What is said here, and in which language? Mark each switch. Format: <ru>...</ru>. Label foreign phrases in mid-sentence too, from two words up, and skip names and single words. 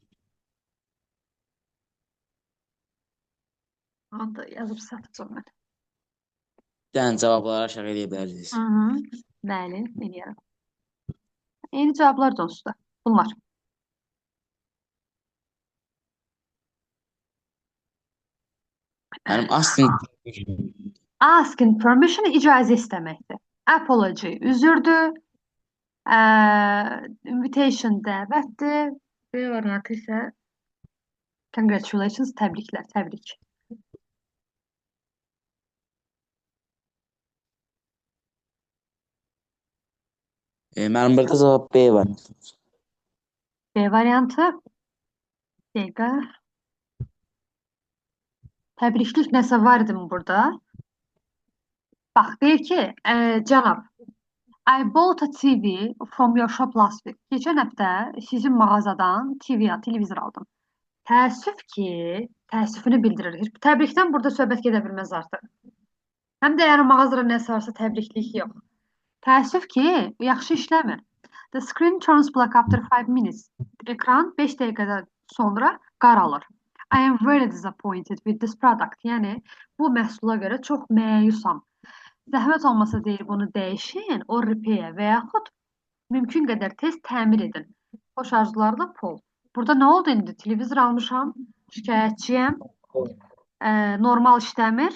<az>Onu yazıb satacağım mən. Yəni cavabları aşağı eləyə bilərsiniz. Bəli, eləyərəm. Eyni cavablar da onsuz da. Bunlar. Mənim asking</az> <en>Asking permission</en> <az>icazə istəməkdir. Apology üzürdür. Invitation dəvətdir. B variantı isə congratulations, təbriklər, təbrik. mənim burada cavab B var. B variantı. Dəqiqə. Təbriklik nəsə var idi mi burada? Bax, deyir ki, cənab,</az> <en>I bought a TV from your shop last week.</en> <az>Keçən həftə sizin mağazadan televizor aldım. Təəssüf ki, təəssüfünü bildirir. Təbrikdən burada söhbət gedə bilməz artıq. Həm də yəni mağazada nəsə varsa təbriklik yox. Təəssüf ki, yaxşı işləmir.</az> <en>The screen turns black after 5 minutes.</en> <az>Ekran 5 dəqiqədən sonra qaralır.</az> <en>I am very disappointed with this product.</en> <az>Yəni, bu məhsula görə çox məyusam. Zəhmət olmasa deyir, bunu dəyişin, o repair və yaxud mümkün qədər tez təmir edin. Xoş arzularla Paul. Burada nə oldu indi? Televizor almışam, şikayətçiyəm, normal işləmir.</az>